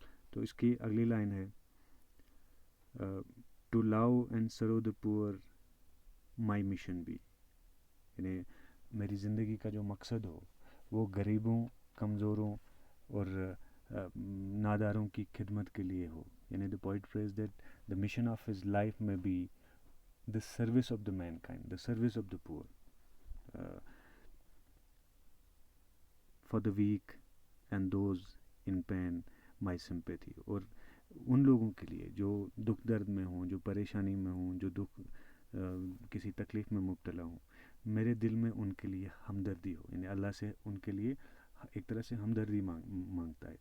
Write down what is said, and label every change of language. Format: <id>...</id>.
<ur>تو اس کی اگلی لائن ہے</ur> <en>To love and serve the poor my mission be.</en> <ur>یعنی میری زندگی کا جو مقصد ہو وہ غریبوں، کمزوروں اور ناداروں کی خدمت کے لیے ہو.</ur> <en>یعنی the poet phrase that the mission of his life may be the service of the mankind, the service of the poor, for the weak and those in pain my sympathy.</en> <ur>اور ان لوگوں کے لیے جو دکھ درد میں ہوں، جو پریشانی میں ہوں، جو کسی تکلیف میں مبتلا ہوں، میرے دل میں ان کے لیے ہمدردی ہو. یعنی اللہ سے ان کے لیے ایک طرح سے ہمدردی مانگتا ہے.</ur>